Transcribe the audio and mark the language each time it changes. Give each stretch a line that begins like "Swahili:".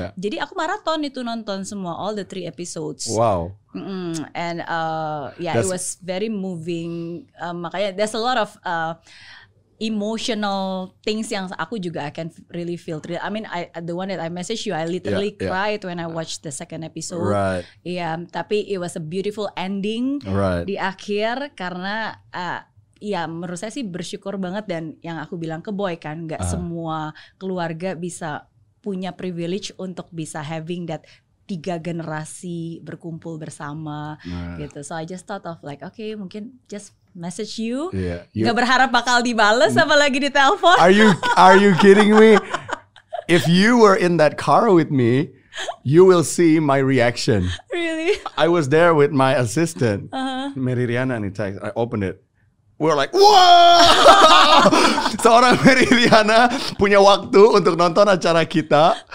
Indonesian: Jadi aku maraton itu nonton semua,
English: all the 3 episodes. Wow. And it was very moving. Makanya there's a lot of emotional things
Indonesian: yang aku juga
English: I can really feel. I mean, the one that I messaged you, I literally cried when I watched the second episode. Right.
Indonesian: Tapi
English: it was a beautiful ending
Indonesian: di akhir karena ya menurut saya sih bersyukur banget, dan yang aku bilang ke Boy kan, nggak semua keluarga bisa punya privilege untuk bisa
English: having that
Indonesian: 3 generasi berkumpul bersama gitu.
English: So I just thought of like, okay,
Indonesian: mungkin
English: just message you.
Indonesian: Nggak berharap bakal dibales apalagi di telepon.
English: Are you kidding me? If you were in that car with me, you will see my reaction. Really? I was there with my assistant, Mary Riana, and I opened it. We're like, wow!
Indonesian: Seorang Mary Riana punya waktu untuk nonton acara kita.